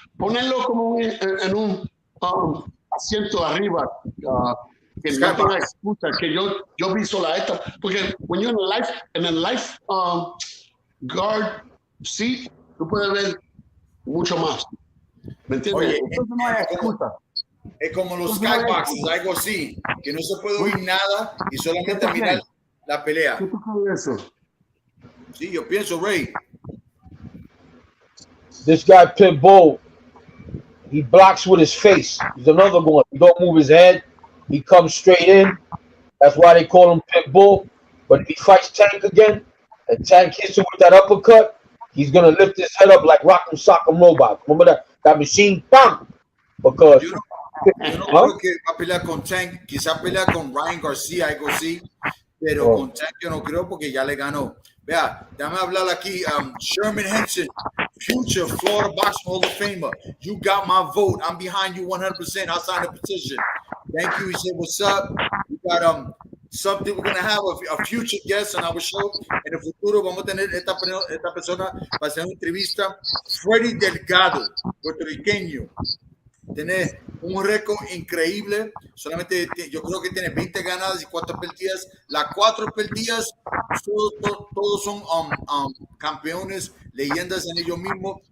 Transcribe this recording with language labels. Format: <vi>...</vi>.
<es>Ponerlo como en un asiento arriba, que no tenga excusa, que yo vi sola esta, porque</es> <en>when you're in a life guard seat,</en> <es>tú puedes ver mucho más. ¿Me entiendes? Oye, entonces no hay excusa. Es como los skyboxes, algo así, que no se puede oír nada y solamente mirar la pelea. ¿Qué tú crees de eso? Sí, yo pienso, Ray.</es> <en>This guy Pitbull, he blocks with his face. He's another one. He don't move his head. He comes straight in. That's why they call him Pitbull. But if he fights Tank again, and Tank hits him with that uppercut, he's gonna lift his head up like Rock'em Sock'em Robot. Remember that machine? Bam! Because</en> <es>Yo no creo que va a pelear con Tank. Quizá pelea con Ryan García, algo así. Pero con Tank yo no creo porque ya le ganó. Vea, déjame hablar aquí. Sherman Henson,</es> <en>future Florida Boxing Hall of Famer. You got my vote. I'm behind you 100%. I'll sign a petition. Thank you. He said, what's up? We got something. We're going to have a future guest on our show.</en> <es>En el futuro vamos a tener esta persona para hacer una entrevista. Freddy Delgado, puertorriqueño. Tiene un récord increíble. Solamente yo creo que tiene 20 ganadas y 4 perdidas. Las 4 perdidas todos son campeones, leyendas en ellos mismos.</es>